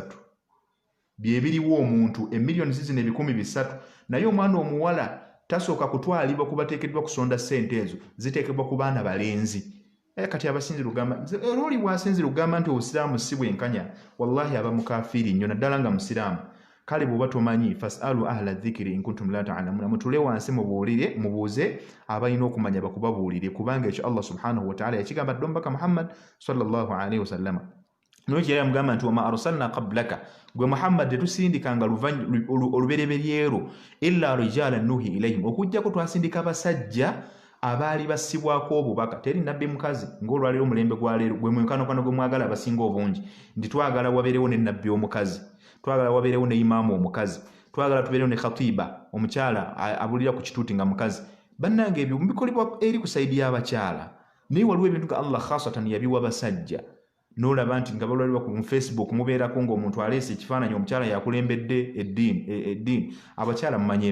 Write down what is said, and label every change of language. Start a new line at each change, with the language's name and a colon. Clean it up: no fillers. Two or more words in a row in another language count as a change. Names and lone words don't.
Ganda: Byebiriwo omuntu emiliyoni zino 300, naye omwana omuwala tasooka kutwalibwa kuba teekeddwa kusonda ssente ezo, ziteekebwa ku baana balenzi. Kati abasinzi lugamba oli bw'asinzi lugamba nti obusiraamu si bwenkanya, wallahi aba mukafiiri nnyo naddala nga musiraamu. Kale bw'oba tomanyi
Arabic: فاسألوا أهل الذكر إن كنتم لا تعلمون,
Ganda: mutule wansi mubuuze abalina okumanya bakubabuulire, kubanga ekyo
Arabic: الله سبحانه و تعالى
Ganda: yakigamba ddombaka Muhammad
Arabic: صلى الله عليه وسلم.
Ganda: N'ekyo yamugamba nti
Arabic: وما أرسلنا قبلك,
Ganda: gwe Muhammad tetusindikanga olubereberyero
Arabic: إلا رجالا نوحي إليهم,
Ganda: okujjako twasindika abasajja abaali bassibwako obubaka. Teri nabbi mukazi ng'olwaleero omulembe gwa leero gwe mwenkanokwano gwe mwagala abasinga obungi nti twagala wabeerewo ne nabbi omukazi, twagala wabeerewo ne imaamu omukazi, twagala tubeerewo ne khatiba omukyala abulira ku kituuti nga mukazi bannange ebyo mubikolebwa eri kusaidia abakyala naye waliwo ebintu nga Allah khasatan yabiwa basajja n'olaba nti nga balwalibwa ku Facebook mubeerako ng'omuntu aleese ekifaananyi omukyala yakulembedde eddiini abakyala mumanye